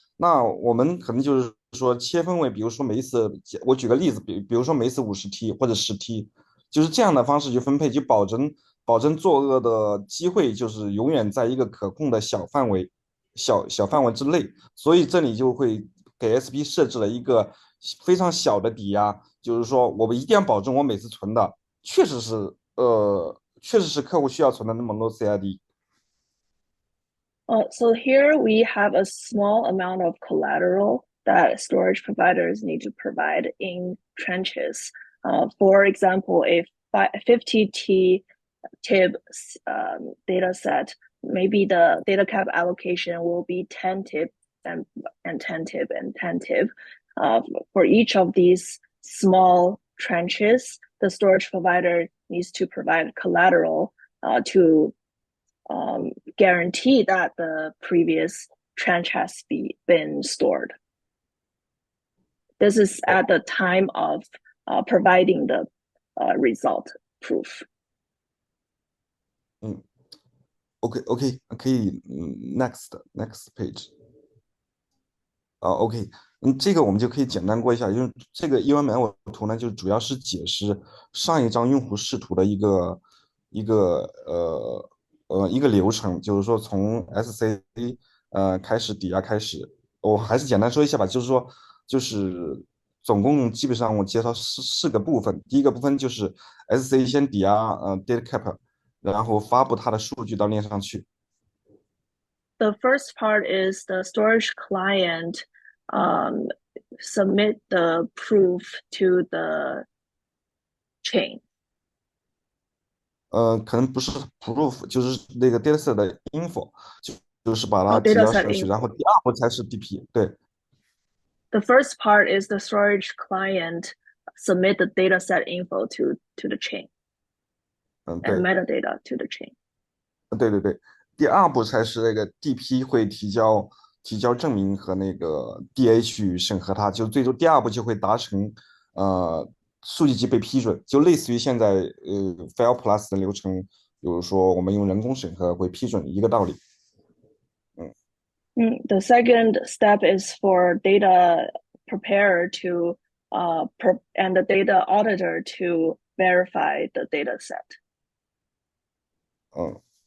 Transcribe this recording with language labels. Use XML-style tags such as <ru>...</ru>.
<zh>那我们可能就是说切分为，比如说每一次，我举个例子，比如说每一次50T 或者10T，就是这样的方式去分配，就保证作恶的机会就是永远在一个可控的小范围之内。所以这里就会给 SP 设置了一个非常小的抵押，就是说我们一定要保证我每次存的确实是客户需要存的那么多 CID。</zh> <en>So here we have a small amount of collateral that storage providers need to provide in tranches. For example, a 50T TIB data set, maybe the DataCap allocation will be 10 TIB and 10 TIB and 10 TIB. For each of these small tranches, the storage provider needs to provide collateral to guarantee that the previous tranche has been stored. This is at the time of providing the result proof. OK，</en> <zh>可以，</zh> <en>next page。</en> <zh>OK，这个我们就可以简单过一下，因为这个 UML 图呢，就主要是解释上一张用户视图的一个流程，就是说从 SC 开始抵押开始，我还是简单说一下吧，就是总共基本上我介绍四个部分，第一个部分就是 SC 先抵押DataCap， 然后发布它的数据到链上去。</zh> <en>The first part is the storage client submit the proof to the chain.</en> <zh>可能不是 proof， 就是那个 dataset 的 info， 就是把它提交上去，然后第二步才是 DP。对。</zh> <en>The first part is the storage client submit the dataset info to the chain. And metadata to the chain.</en> <zh>对，第二步才是那个 DP 会提交证明和那个 DA 去审核它，就最终第二步就会达成数据集被批准，就类似于现在File Plus 的流程，比如说我们用人工审核会批准一个道理。</zh> <en>The second step is for data preparer to and the data auditor to verify the data set.</en>